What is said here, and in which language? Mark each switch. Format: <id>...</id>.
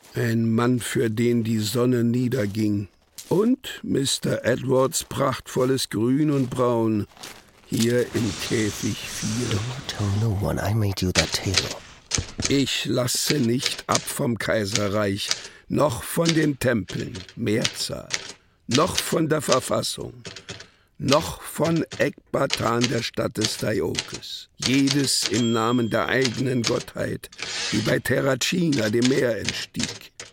<de>Ein Mann, für den die Sonne niederging. Und Mr. Edwards prachtvolles Grün und Braun. Hier im Käfig 4.</de> <en>Don't tell no one I made you that tale.</en> <de>Ich lasse nicht ab vom Kaiserreich. Noch von den Tempeln. Mehrzahl. Noch von der Verfassung, noch von Ekbatan, der Stadt des Daiokes. Jedes im Namen der eigenen Gottheit, die bei Terracina dem Meer entstieg.</de>